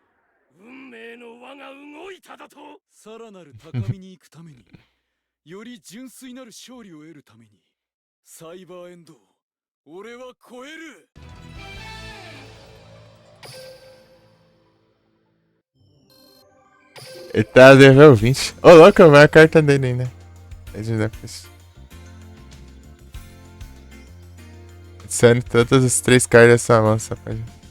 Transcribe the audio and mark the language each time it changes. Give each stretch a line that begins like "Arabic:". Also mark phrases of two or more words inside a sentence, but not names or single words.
Japanese: さらなる高みに行くためにより純粋なる勝利を得るためにサイバーエンドを俺は超える。
Portuguese: Ele tá level 20. Ô, louco, vai a carta dele ainda. Adicione todas as 3 cartas dessa mão, essa página.